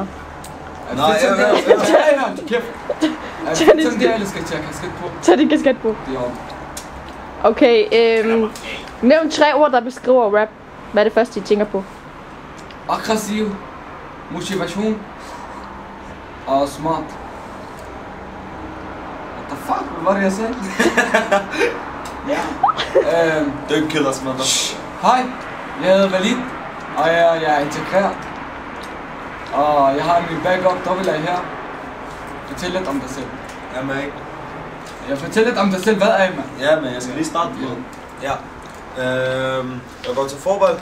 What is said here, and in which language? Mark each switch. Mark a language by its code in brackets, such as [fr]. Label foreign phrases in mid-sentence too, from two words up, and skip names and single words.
[da] Nej, ja, kæft. Er det fedt sådan der, eller skal jeg tage kasket på? Tag din kasket på. Det er om. Okay, nævn 3 ord, der beskriver rap. Hvad er det første, I tænker på? Aggressiv, motivation og smart. [en] What the fuck? [da] Hvad var det, jeg sagde? [en] Don't kill us, mother. [da] Hej, jeg hedder Valid, og jeg er integreret. Og jeg har min backup dobbelt her. Fortæl lidt om dig selv. Jamen ikke. Jeg fortæller lidt om dig selv. Hvad er I, mand? Ja, men jeg skal lige starte på. Ja. Jeg går til fodbold.